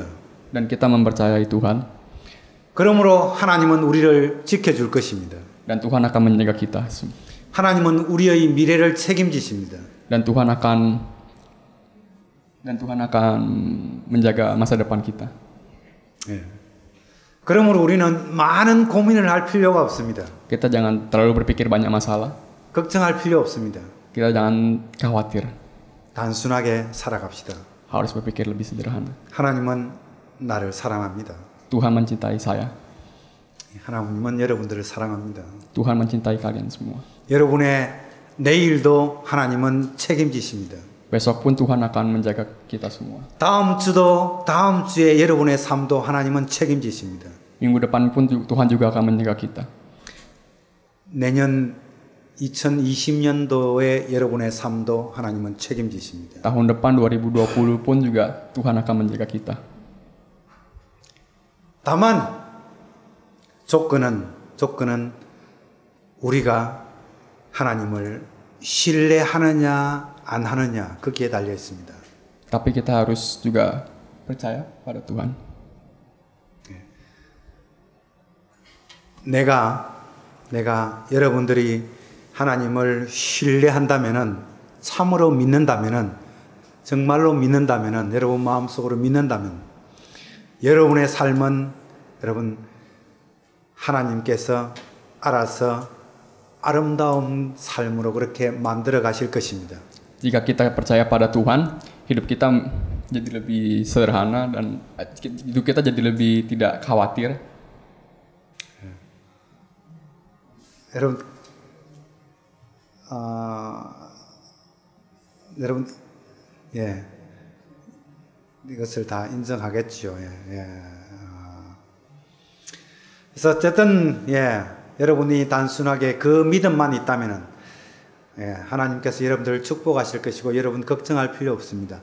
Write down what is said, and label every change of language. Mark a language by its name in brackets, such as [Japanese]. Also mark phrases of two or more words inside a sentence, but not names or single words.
[Indonesian] Dan kita mempercayai Tuhan. [Korean] 그러므로 하나님은 우리를 지켜줄 것입니다. [Indonesian] Dan Tuhan akan menjaga kita. [Korean] 하나님은 우리의 미래를 책임지십니다. [Indonesian] Dan Tuhan akan menjaga masa depan kita. [Korean] 예. 그러므로 우리는 많은 고민을 할 필요가 없습니다. [Indonesian] Kita jangan terlalu berpikir banyak masalah. [Korean] 걱정할 필요 없습니다. [Indonesian] Kita jangan khawatir. [Korean] 단순하게 살아갑시다. [Indonesian] Harus berpikir lebih sederhana. [Korean] 하나님은 나를 사랑합니다. [Indonesian] Tuhan mencintai saya. [Korean] 하나님은 여러분들을 사랑합니다. [Indonesian] Tuhan mencintai kalian semua. [Korean] 여러분의 내일도 하나님은 책임지십니다. [Indonesian] Besok pun Tuhan akan menjaga kita semua. [Korean] 다음 주도 다음 주에 여러분의 삶도 하나님은 책임지십니다. [Indonesian] Minggu depan pun Tuhan juga akan menjaga kita. [Korean] 내년 2020년도에 여러분의 삶도 하나님은 책임지십니다. [Indonesian] Tahun depan 2020 pun juga Tuhan akan menjaga kita. [Korean] 다만 조건은 우리가 하나님을 신뢰하느냐 안 하느냐 거기에 달려 있습니다. [Indonesian] Tapi kita harus juga percaya pada Tuhan. [Korean] 내가 여러분들이 하나님을 신뢰한다면은 참으로 믿는다면은 정말로 믿는다면은 여러분 마음속으로 믿는다면 여러분의 삶은 여러분 하나님께서 알아서 아름다운 삶으로 그렇게 만들어 가실 것입니다. [Indonesian] Jika kita percaya pada Tuhan, hidup kita jadi lebih sederhana dan hidup kita jadi lebih tidak khawatir. [Korean] 여러분, 예, 이것을 다 인정하겠죠. 예. 그래서 어쨌든 여러분이 단순하게 그 믿음만 있다면은 하나님께서 여러분들을 축복하실 것이고 여러분 걱정할 필요 없습니다.